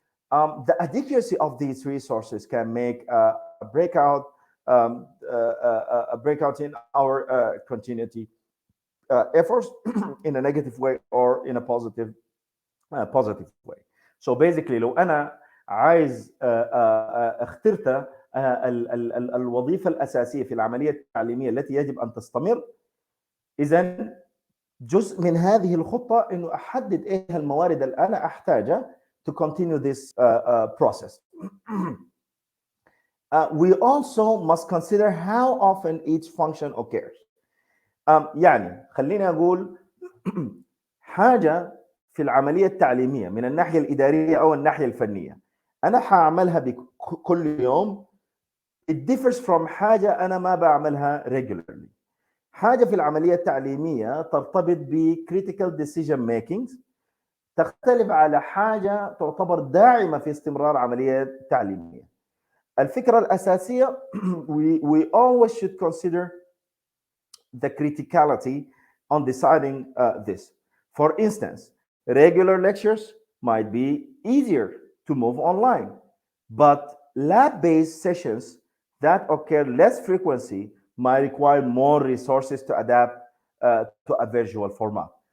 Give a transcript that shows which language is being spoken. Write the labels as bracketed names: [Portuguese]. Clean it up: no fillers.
[English] The adequacy of these resources can make a breakout in our continuity efforts in a negative way or in a positive way. So basically, [Arabic] لو أنا عايز اخترت الوظيفة الأساسية في العملية التعليمية التي يجب أن تستمر، إذا جزء من هذه الخطة إنه أحدد إيه الموارد اللي أنا أحتاجها [English] to continue this process. We also must consider how often each function occurs. [Arabic] يعني خليني أقول حاجة في العملية التعليمية من الناحية الإدارية أو الناحية الفنية أنا حأعملها كل يوم. [English] It differs from [Arabic] حاجة أنا ما بعملها [English] regularly. [Arabic] حاجة في العملية التعليمية ترتبط ب [English] critical decision making، [Arabic] تختلف على حاجة تعتبر داعمة في استمرار عملية تعليمية. الفكرة الأساسية [English] we always should consider the criticality on deciding this. For instance, regular lectures might be easier to move online, but lab-based sessions that occur less frequency might require more resources to adapt to a visual format.